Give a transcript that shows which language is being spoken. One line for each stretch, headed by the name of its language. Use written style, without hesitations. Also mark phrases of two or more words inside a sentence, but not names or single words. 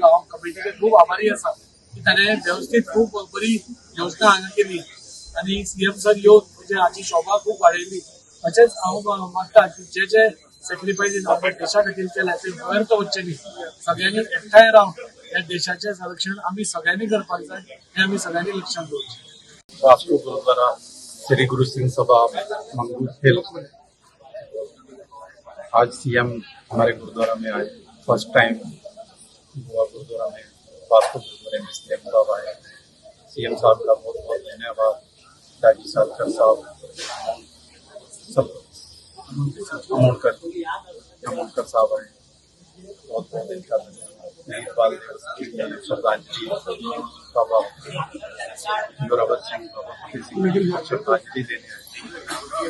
Konkani: हांव कमिटीचे खूब आभारी आसा की ताणें वेवस्थीत खूब बरी योजना हांगा केली आणि सीएम सर येवन म्हणजे हाची शोभा खूब वाडयली. तशेंच हांव मागता की जे सॅक्रिफायसीस आपल्या देशा खातीर केल्या ते वयर तो वच्चे न्ही. सगळ्यांनी एकठांय रावन या देशाचें संरक्षण आमी सगळ्यांनी करपाक जाय हे आमी सगळ्यांनी लक्षात दवरचें.
Hindi: वास्को गुरुद्वारा श्री गुरु सिंह सभा मंगूर हिल। आज सीएम हमारे गुरुद्वारा में आए,
English: first time
Hindi: गोवा गुरुद्वारा में वास्को गुरुद्वारे में सीएम साहब आए। सीएम साहब का बहुत बहुत धन्यवाद। दाजी सालकर साहब सब अमोणकर साहब आए, बहुत बहुत इनका वीरबाल दिवस के लिए श्रद्धांजलि बाबा जोरावर सिंह बाबा फतेह सिंह को श्रद्धांजलि देने आए।